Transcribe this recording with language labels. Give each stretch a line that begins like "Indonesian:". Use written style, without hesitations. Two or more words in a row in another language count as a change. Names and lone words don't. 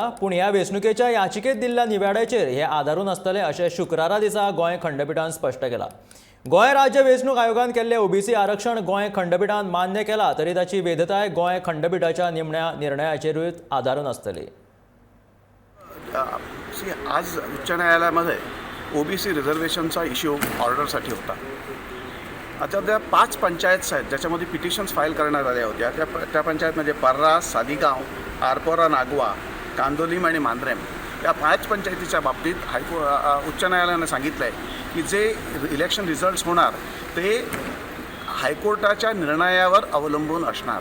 Konkani: पूण ह्या वेंचणुकेच्या याचिकेत दिल्ल्या निवाड्याचेर हे आदारून आसतले अशें शुक्रारा दिसा गोंय खंडपीठान स्पश्ट केलां। गोंय राज्य वेंचणूक आयोगान केल्लें ओबीसी आरक्षण गोंय खंडपीठान मान्य केला, तरी ताची वैधताय गोंय खंडपीठाच्या निमण्या निर्णयाचेरूच आदारून आसतली।
Marathi: आज उच्च न्यायालयामध्ये ओबीसी
English: reservation issue order
Marathi: होता। आता त्या 5 पंचायत आहेत ज्याच्यामध्ये पिटिशन्स फाईल करण्यात आल्या होत्या। त्या पंचायतमध्ये पर्रास, सालिगांव, आरपोरा, नागवा, कांदोलीम आणि मांद्रेम या 5 पंचायतीच्या बाबतीत उच्च न्यायालयाने सांगितलं आहे की जे
English: election results
Marathi: होणार ते हायकोर्टाच्या निर्णयावर अवलंबून असणार।